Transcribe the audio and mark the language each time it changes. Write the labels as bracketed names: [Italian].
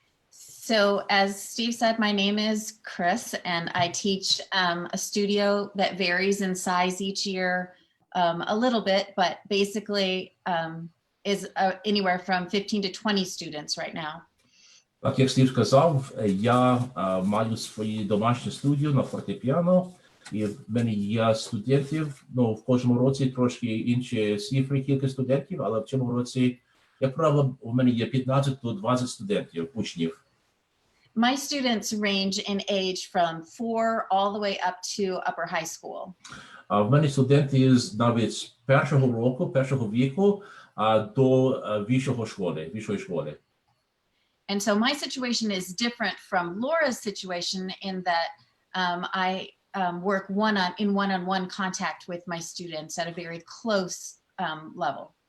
[English] So as Steve said, my name is Chris, and I teach a studio that varies in size each year a little bit, but basically is anywhere from 15 to 20 students right now. [Ukrainian] Так як Стів сказав, я маю свою домашню студію на фортепіано, і в мене є студентів, ну, в кожному році трошки інші цифри, кілька студентів, але в цьому році, як правило, у мене є 15 до 20 студентів, учнів. [English] My students range in age from 4 all the way up to upper high school. [Ukrainian] А в мене студенти навіть з першого року, першого віку до вищої школи. [English] And so my situation is different from Laura's situation in that I work in one-on-one contact with my students at a very close level.